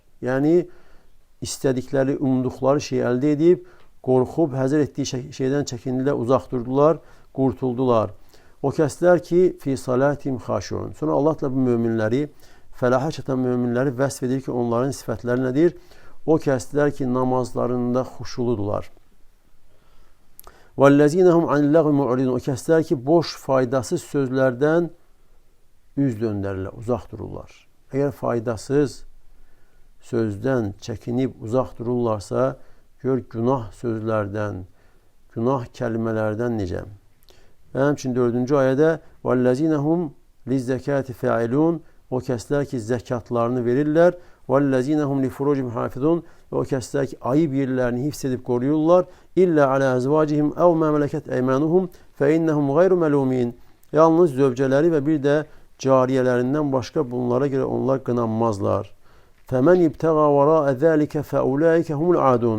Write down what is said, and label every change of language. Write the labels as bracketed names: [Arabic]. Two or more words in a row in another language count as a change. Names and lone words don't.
[Azerbaijani] Yəni, istədikləri, umduqları şeyi əldə edib, qorxub, həzər etdiyi şeydən çəkindilər, uzaq durdular, qurtuldular. O kəslər ki, [Arabic] في صلاتهم خاشعون. [Azerbaijani] Sonra Allah Teala bu müminləri, fəlaha çatan müminləri vəsf edir ki, onların sifətləri nədir? O kəslər ki, namazlarında xuşuludular. [Arabic] وَالَّذِينَهُمْ عَنِ اللَّغْوِ مُعْرِضُونَ. [Azerbaijani] O kəslər ki, boş, faydasız sözlərdən üz döndərlər, uzaq dururlar. Əgər faydasız sözdən çəkinib uzaq dururlarsa, gör günah sözlərdən, günah kəlmələrdən necə? Və həmçinin 4-cü ayədə [Arabic] وَالَّذِينَهُمْ لِزَّكَاتِ فَاعِلُونَ. [Azerbaijani] O kəslər ki, zəkatlarını verirlər. [Arabic] وَالَّذِينَهُمْ لِفُرُوجِهِمْ حَافِظُونَ. [Azerbaijani] Və o kəslər ki, ayıb yerlərini hifz edib qoruyurlar. [Arabic] إلا على أزواجهم أو ما ملكت أيمانهم فإنهم غير ملومين. [Azerbaijani] Yalnız zövcələri və bir də cariyələrindən başqa bunlara görə onlar qınanmazlar. [Arabic] فمن ابتغى وراء ذلك فأولئك هم العادون.